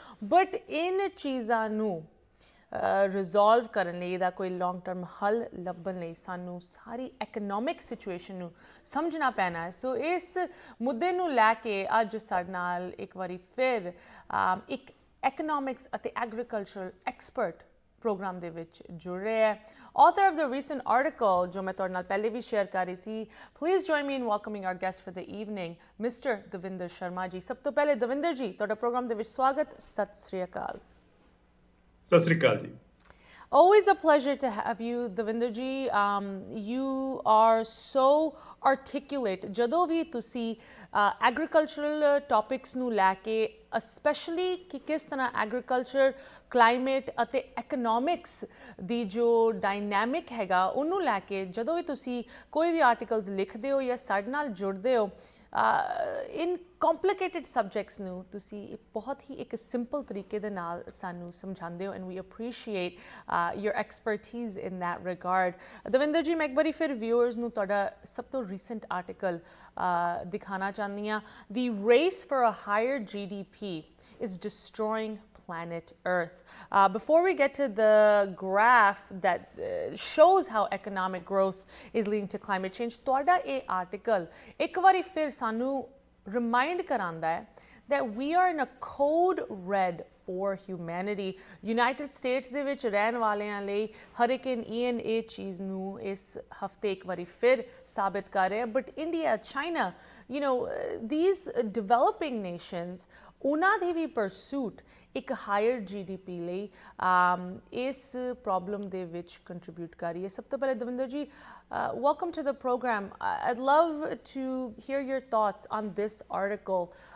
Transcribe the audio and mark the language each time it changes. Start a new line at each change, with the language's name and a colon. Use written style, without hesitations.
Punjabi: But in ਚੀਜ਼ਾਂ ਨੂੰ resolve ਕਰਨ ਲਈ, ਇਹਦਾ ਕੋਈ ਲੌਂਗ ਟਰਮ ਹੱਲ ਲੱਭਣ ਲਈ ਸਾਨੂੰ ਸਾਰੀ ਇਕਨੋਮਿਕ ਸਿਚੁਏਸ਼ਨ ਨੂੰ ਸਮਝਣਾ ਪੈਣਾ ਹੈ। ਸੋ ਇਸ ਮੁੱਦੇ ਨੂੰ ਲੈ ਕੇ ਅੱਜ ਸਾਡੇ ਨਾਲ ਇੱਕ ਵਾਰੀ ਫਿਰ ਇੱਕ ਇਕਨੋਮਿਕਸ ਅਤੇ ਐਗਰੀਕਲਚਰਲ ਐਕਸਪਰਟ ਪ੍ਰੋਗਰਾਮ ਦੇ ਵਿੱਚ ਜੁੜ ਰਹੇ ਹੈ।
English: author of the recent article
Punjabi: ਜੋ ਮੈਂ ਤੁਹਾਡੇ ਨਾਲ ਪਹਿਲੇ ਵੀ ਸ਼ੇਅਰ ਕਰ ਰਹੀ ਸੀ।
English: Please join me in welcoming our guest for the evening, Mr.
Punjabi: Devinder Sharma ਜੀ। ਸਭ ਤੋਂ ਪਹਿਲੇ ਦਵਿੰਦਰ ਜੀ, ਤੁਹਾਡਾ ਪ੍ਰੋਗਰਾਮ ਦੇ ਵਿੱਚ ਸਵਾਗਤ। ਸਤਿ ਸ੍ਰੀ ਅਕਾਲ। ਸਤਿ ਸ੍ਰੀ ਅਕਾਲ ਜੀ।
English: Always a pleasure to have you, Devinder ji. You are so articulate.
Punjabi: ਜਦੋਂ ਵੀ ਤੁਸੀਂ agricultural topics ਨੂੰ ਲੈ ਕੇ, especially ਕਿ ਕਿਸ ਤਰ੍ਹਾਂ agriculture, climate ਅਤੇ economics ਦੀ ਜੋ dynamic ਹੈਗਾ, ਉਹਨੂੰ ਲੈ ਕੇ ਜਦੋਂ ਵੀ ਤੁਸੀਂ ਕੋਈ ਵੀ articles ਲਿਖਦੇ ਹੋ ਜਾਂ ਸਾਡੇ ਨਾਲ ਜੁੜਦੇ ਹੋ, ਇਨ ਕੰਪਲਿਕੇਟਿਡ ਸਬਜੈਕਟਸ ਨੂੰ ਤੁਸੀਂ ਬਹੁਤ ਹੀ ਇੱਕ ਸਿੰਪਲ ਤਰੀਕੇ ਦੇ ਨਾਲ ਸਾਨੂੰ ਸਮਝਾਉਂਦੇ ਹੋ,
English: And we appreciate your expertise in that regard.
Punjabi: Davinder ਜੀ, ਮੈਂ ਇੱਕ ਵਾਰੀ ਫਿਰ ਵਿਊਅਰਸ ਨੂੰ ਤੁਹਾਡਾ ਸਭ ਤੋਂ ਰੀਸੈਂਟ ਆਰਟੀਕਲ ਦਿਖਾਉਣਾ ਚਾਹੁੰਦੀ ਹਾਂ।
English: The race for a higher GDP is destroying planet Earth. Before we get to the graph that shows how economic growth is leading to climate change,
Punjabi: ਤੁਹਾਡਾ ਇਹ ਆਰਟੀਕਲ ਇੱਕ ਵਾਰੀ ਫਿਰ ਸਾਨੂੰ ਰਿਮਾਈਂਡ ਕਰਾਉਂਦਾ ਹੈ
English: that we are in a code red for humanity.
Punjabi: United States ਦੇ ਵਿੱਚ ਰਹਿਣ ਵਾਲਿਆਂ ਲਈ ਹਰੀਕੇਨ ਈਅਨ ਇਹ ਚੀਜ਼ ਨੂੰ ਇਸ ਹਫਤੇ ਇੱਕ ਵਾਰੀ ਫਿਰ ਸਾਬਿਤ ਕਰ ਰਿਹਾ। But India, China,
English: you know, these developing nations,
Punjabi: ਉਹਨਾਂ ਦੀ ਵੀ ਪਰਸੂਟ ਇੱਕ ਹਾਇਰ GDP ਲਈ ਇਸ ਪ੍ਰੋਬਲਮ ਦੇ ਵਿੱਚ ਕੰਟਰੀਬਿਊਟ ਕਰ ਰਹੀ ਹੈ। ਸਭ ਤੋਂ ਪਹਿਲੇ ਦਵਿੰਦਰ ਜੀ,
English: welcome to the program. I'd love to hear your thoughts on this article.